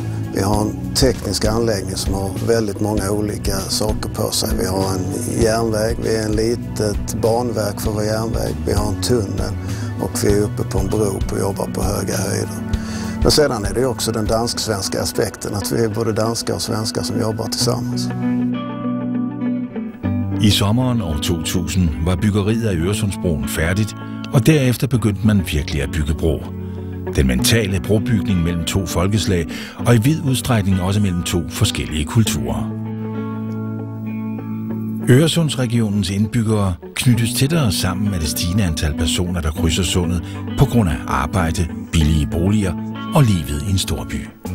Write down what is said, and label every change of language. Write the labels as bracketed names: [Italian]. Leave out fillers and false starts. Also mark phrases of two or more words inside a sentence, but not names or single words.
[Swedish] Vi har en teknisk anläggning som har väldigt många olika saker på sig. Vi har en järnväg, vi är en litet banverk för vår järnväg, vi har en tunnel och vi är uppe på en bro och jobbar på höga höjder. Men sedan är det också den dansk-svenska aspekten, att vi är både danskar och svenskar som jobbar tillsammans. [Danish] I sommeren år 2000 var byggeriet af Øresundsbroen færdigt, og derefter begyndte man virkelig at bygge bro. Den mentale brobygning mellem 2 folkeslag, og i vid udstrækning også mellem 2 forskellige kulturer. Øresundsregionens indbyggere knyttes tættere sammen med det stigende antal personer, der krydser sundet på grund af arbejde, billige boliger og livet i en storby.